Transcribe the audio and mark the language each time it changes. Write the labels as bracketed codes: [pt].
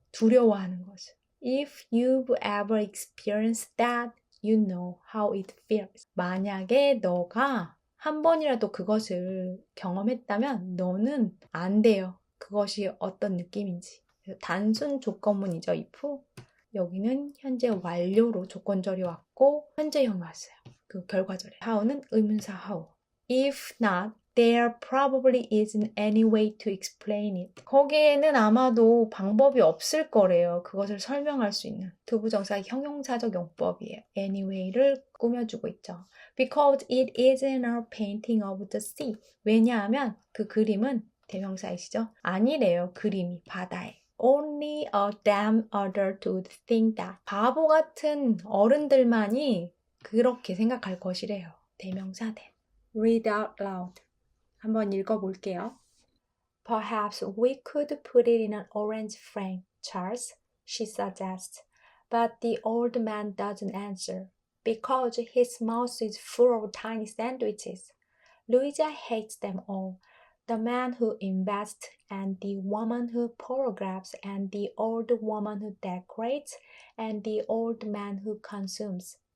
[ko] 두려워하는 것을. [en] If you've ever experienced that, you know how it feels. [ko] 만약에 너가 한 번이라도 그것을 경험했다면 너는 안 돼요. 그것이 어떤 느낌인지. 단순 조건문이죠. if. 여기는 현재 완료로 조건절이 왔고 현재형이 왔어요. 그 결과절에. how는 의문사 [en] how. If not, there probably isn't any way to explain it. [ko] 거기에는 아마도 방법이 없을 거래요. 그것을 설명할 수 있는. 두부정사 형용사적 용법이에요. anyway를 꾸며주고 있죠. [en] Because it isn't a painting of the sea. [ko] 왜냐하면 그 그림은 대명사이시죠? 아니래요. 그림이 바다에. [en] Only a damn adult would think that. [ko] 바보 같은 어른들만이 그렇게 생각할 것이래요. 대명사 된. [en] Read out loud. [ko] 한번 읽어볼게요. [en] Perhaps we could put it in an orange frame, Charles, she suggests. But the old man doesn't answer, because his mouth is full of tiny sandwiches. Louisa hates them all. The man who invests, and the woman who photographs, and the old woman who decorates, and the old man who consumes.